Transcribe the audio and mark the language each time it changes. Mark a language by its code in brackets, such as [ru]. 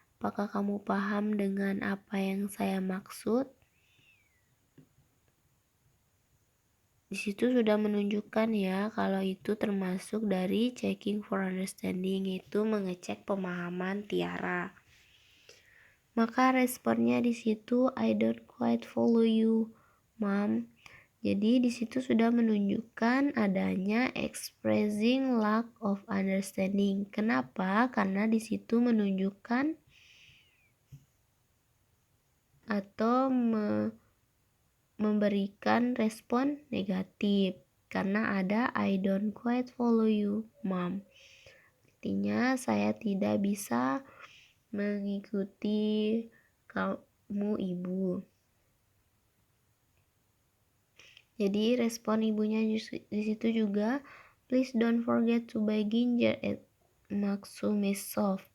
[id] Apakah kamu paham dengan apa yang saya maksud? Di situ sudah menunjukkan ya kalau itu termasuk dari checking for understanding, itu mengecek pemahaman Tiara. Maka responnya di situ, [en] "I don't quite follow you, mom." [id] Jadi di situ sudah menunjukkan adanya expressing lack of understanding. Kenapa? Karena di situ menunjukkan atau memberikan respon negatif karena ada [en] I don't quite follow you, mom. [id] Artinya saya tidak bisa mengikuti kamu, ibu. Jadi respon ibunya di situ juga, [en] "Please don't forget to buy ginger at Maksumis Shop.